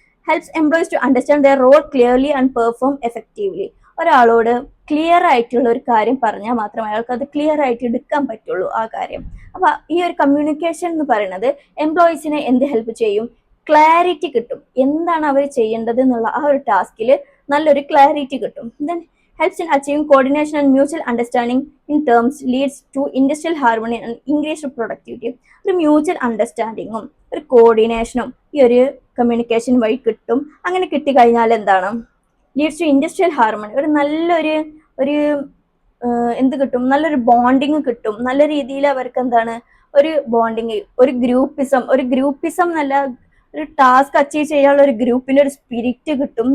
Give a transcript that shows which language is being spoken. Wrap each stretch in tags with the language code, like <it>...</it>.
<en>Helps employees to understand their role clearly and perform effectively.</en> <ml>ഒരാളോട് clear ആയിട്ടുള്ള ഒരു കാര്യം പറഞ്ഞാൽ മാത്രമേ അയാൾക്ക് അത് ക്ലിയർ ആയിട്ട് എടുക്കാൻ പറ്റുള്ളൂ ആ കാര്യം. അപ്പൊ ഈ ഒരു കമ്മ്യൂണിക്കേഷൻ എന്ന് പറയുന്നത് എംപ്ലോയീസിനെ എന്ത് ഹെൽപ്പ് ചെയ്യും, ക്ലാരിറ്റി കിട്ടും. എന്താണ് അവർ ചെയ്യേണ്ടത് എന്നുള്ള ആ ഒരു ടാസ്കിൽ നല്ലൊരു ക്ലാരിറ്റി കിട്ടും.</ml> <en>Then helps in achieving coordination and mutual understanding in terms, leads to industrial harmony and increased productivity.</en> <ml>ഒരു മ്യൂച്വൽ അണ്ടർസ്റ്റാൻഡിങ്ങും ഒരു കോർഡിനേഷനും ഈ ഒരു കമ്മ്യൂണിക്കേഷൻ വഴി കിട്ടും. അങ്ങനെ കിട്ടിക്കഴിഞ്ഞാൽ എന്താണ്</ml> <en>Leads to industrial harmony.</en> <ml>ഒരു നല്ലൊരു ഒരു എന്ത് കിട്ടും, നല്ലൊരു ബോണ്ടിങ് കിട്ടും. നല്ല രീതിയിൽ അവർക്ക് എന്താണ് ഒരു ബോണ്ടിങ്, ഒരു ഗ്രൂപ്പിസം നല്ല ഒരു ടാസ്ക് അച്ചീവ് ചെയ്യാനുള്ള ഒരു ഗ്രൂപ്പിന്റെ ഒരു സ്പിരിറ്റ് കിട്ടും.</ml>